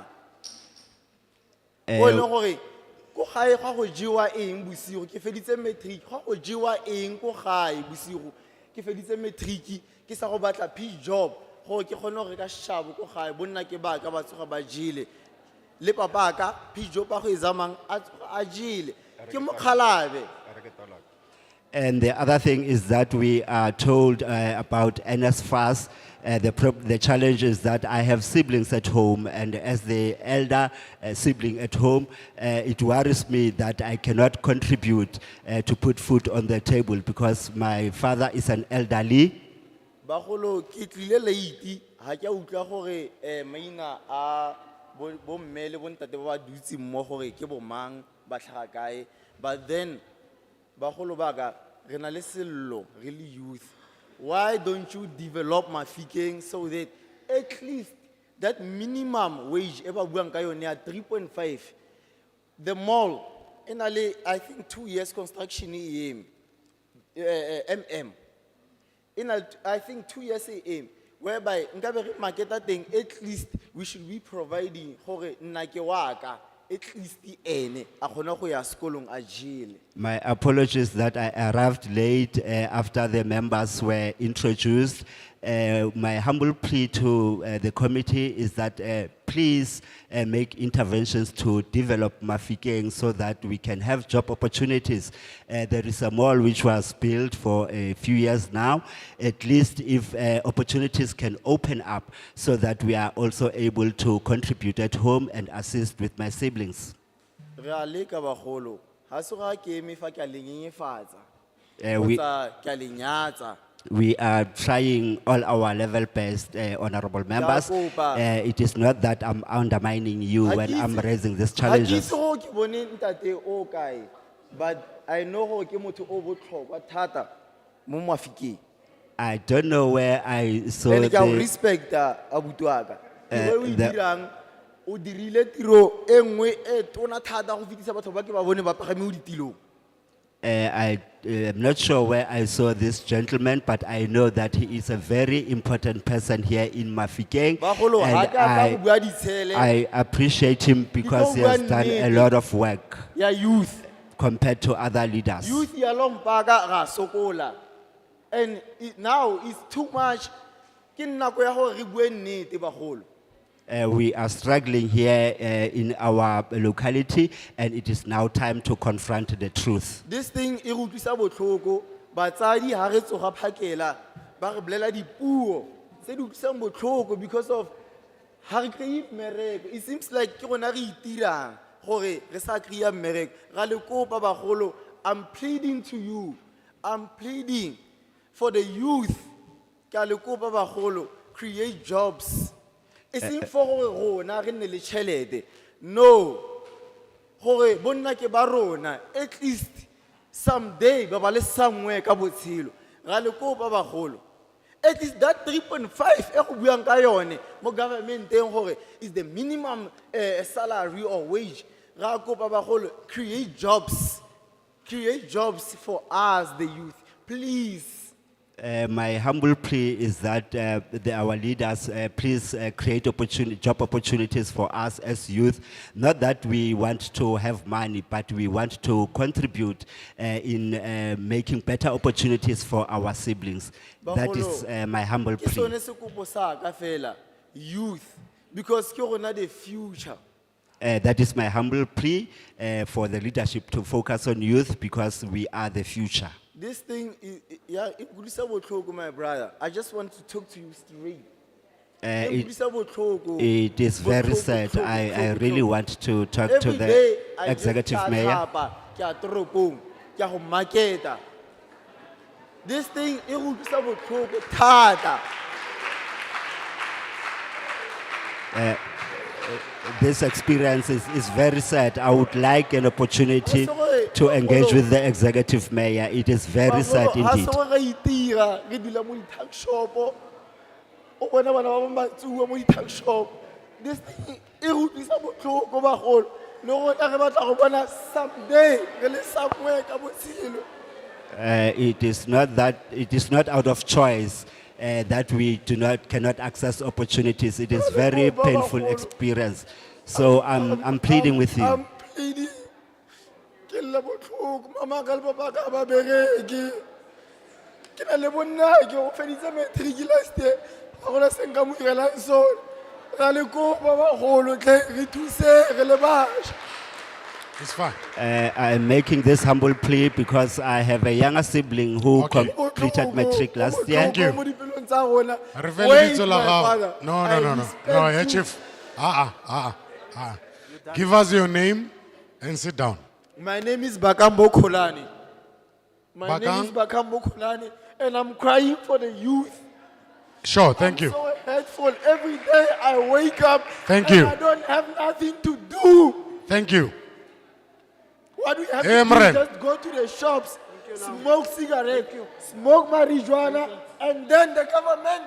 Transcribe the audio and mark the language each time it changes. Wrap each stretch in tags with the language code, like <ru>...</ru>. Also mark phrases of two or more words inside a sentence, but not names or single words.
<tn>O le gore ko gae ga go jiwa eng bosigo ke feditse matric ga go jiwa eng ko gae bosigo ke feditse matric ke sa go batla P job gore ke kgone go reka shabo ko gae bonna ke ba ka ba tsoga ba jile le papa ka P job ba go examang a jile ke mokhalabe.</tn> <en>And the other thing is that we are told about NSFAS. The challenge is that I have siblings at home, and as the elder sibling at home, it worries me that I cannot contribute to put food on the table because my father is an elderly.</en> <tn>Bagolo ke tlile late ha ke utlwa gore maina a bo mme le bontate ba dutse mo gore ke bo mang ba tlhaga kae, but then bagolo baka re na le sello</tn> <en>really youth. Why don't you develop Mahikeng so that at least that minimum wage</en> <tn>e ba buang ka yone ya</tn> <en>3.5 the mall enale I think 2 years construction em I think 2 years em whereby</en> <tn>nkabe re</tn> <en>market thing at least we should be providing</en> <tn>gore nna ke waka</tn> <en>at least</en> <tn>ene a kgona go ya sekolong a jele.</tn> <en>My apologies that I arrived late after the members were introduced. My humble plea to the committee is that please make interventions to develop Mahikeng so that we can have job opportunities. There is a mall which was built for a few years now. At least if opportunities can open up so that we are also able to contribute at home and assist with my siblings.</en> <tn>Re a leka bagolo ha se ga ke eme fa ke a lenyenyefatsa</tn> <en>We-</en> <tn>kgotsa ke a lenyatsa.</tn> <en>We are trying all our level best, honorable members.</en> <tn>kopa.</tn> <en>It is not that I'm undermining you</en> <tn>Ha</tn> <en>when</en> <tn>ke</tn> <en>I'm</en> <tn>itse-</tn> <en>raising these</en> <tn>ha ke</tn> <en>challenges.</en> <tn>itse gore ke bone ntate o kae,</tn> <en>but I know</en> <tn>gore ke motho o botlhokwa thata mo Mahikeng.</tn> <en>I don't know where I saw</en> <tn>And ke a o</tn> <en>the,</en> <tn>respecta abuti wa ka. Tiro e o e</tn> <en>the-</en> <tn>dirang, o dirile tiro e nngwe e tona thata go fetisa batho ba ke ba bone ba pagame mo ditilong.</tn> <en>I am not sure where I saw this gentleman, but I know that he is a very important person here in Mahikeng.</en> <tn>Bagolo, ha</tn> <en>And</en> <tn>ke a tla go bua ditshele</tn> <en>I appreciate him because he</en> <tn>tlo</tn> <en>has</en> <tn>bua</tn> <en>done a</en> <tn>nnete.</tn> <en>lot of work</en> <tn>ya youth.</tn> <en>compared to other leaders.</en> <tn>Youth ya lompaka ga sokola.</tn> <en>And now it's too much.</en> <tn>Ke nako ya gore re bue nnete bagolo.</tn> <en>We are struggling here in our locality, and it is now time to confront the truth. This thing</en> <tn>e re utlwisa botlhoko. Batsadi ha re tsoga phakela ba re bolela dipuo tse di utlwisang botlhoko</tn> <en>because of</en> <tn>ha re kry-e mmereko. It seems like ke rona re itirang gore re sa kry-a mmereko. Ra le kopa bagolo,</tn> <en>I'm pleading to you. I'm pleading for the youth.</en> <tn>Ke a le kopa bagolo,</tn> <en>create jobs.</en> <tn>E seng for gore rona re nne le tšhelete. No. Gore bonna ke ba rona,</tn> <en>at least someday</en> <tn>ba ba le somewhere ka botshelo. Ra le kopa bagolo,</tn> <en>at least that 3.5</en> <tn>e go buang ka yone mo governmenteng gore</tn> <en>is the minimum salary or wage.</en> <tn>Ra kopa bagolo,</tn> <en>create jobs. Create jobs for us, the youth. Please. My humble plea is that our leaders please create job opportunities for us as youth. Not that we want to have money, but we want to contribute in making better opportunities for our siblings. That is my humble</en> <tn>Ke sone</tn> <en>plea.</en> <tn>sekopo sa ka fela, youth, because ke rona</tn> <en>the future. That is my humble plea for the leadership to focus on youth because we are the future. This thing is, yeah, it</en> <tn>nkutlwisa botlhoko,</tn> <en>my brother. I just want to talk to you straight. It,</en> <tn>Nkutlwisa botlhoko.</tn> <en>it is very</en> <tn>Botlhoko,</tn> <en>sad.</en> <tn>botlhoko,</tn> <en>I</en> <tn>botlhoko,</tn> <en>really</en> <tn>botlhoko.</tn> <en>want to talk to Every day, the I just executive</en> <tn>tla</tn> <en>mayor.</en> <tn>tlhapa, ke a toropong, ke a go marketa.</tn> <en>This thing</en> <tn>e go utlwisa botlhoko thata.</tn> <en>This experience is very sad. I would like an opportunity to engage with the executive mayor. It is very sad</en> <tn>Bagolo, ha</tn> <en>indeed.</en> <tn>se gore re itira, re dula mo di-tuck shop-o. O bona bana ba bang ba tsuwa mo di-tuck shop.</tn> <en>This thing</en> <tn>e re utlwisa botlhoko bagolo. Le rona re batla go bona someday re le somewhere ka botshelo.</tn> <en>It is not out of choice that we cannot access opportunities. It is very painful experience. So I'm pleading with you. I'm pleading.</en> <tn>Ke lla botlhoko, mama ka le papa ka ba bereke. Ke na le bonna ke go feditse matric</tn> <en>last year.</en> <tn>Ga gona se nka mo irelang sone. Ra le kopa bagolo tle re thuse re le bašwa.</tn> <en>It's fine. I am making this humble plea because I have a younger sibling who Okay. completed matric last year. Thank you.</en> <tn>Mo dipelong tsa rona. Re fe</tn> <en>Wait,</en> <tn>lebitso la</tn> <en>my</en> <tn>gago.</tn> <en>father. No, I no, no, no. respect No, hey, you. Chief. Give us your name and sit down. My name is Bakambo Kolani. My name Bakang? is Bakambo Kolani, and I'm crying for the youth. Sure, thank I'm you. so hurtful. Every day I wake up Thank and you. I don't have nothing to do. Thank you. What do we have Hey, to do? Mren. Just go to the shops, smoke cigarette, smoke marijuana, and then the government.</en>